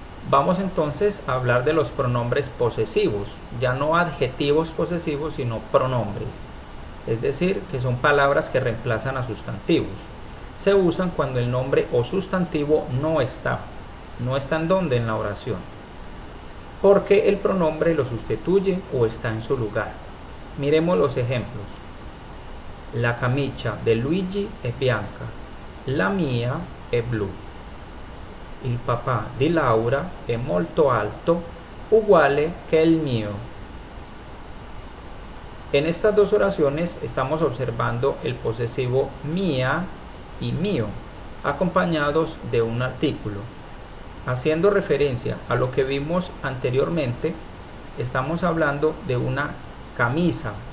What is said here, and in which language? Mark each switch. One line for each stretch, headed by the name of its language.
Spanish: Vamos entonces a hablar de los pronombres posesivos, ya no adjetivos posesivos, sino pronombres. Es decir, que son palabras que reemplazan a sustantivos. Se usan cuando el nombre o sustantivo no está en donde en la oración, porque el pronombre lo sustituye o está en su lugar. Miremos los ejemplos.
Italian: La camicia de Luigi è bianca, la mia è blu. Il papà di Laura è molto alto, uguale che il mio.
Spanish: En estas dos oraciones estamos observando el posesivo mia y mío, acompañados de un artículo. Haciendo referencia a lo que vimos anteriormente, estamos hablando de una camisa.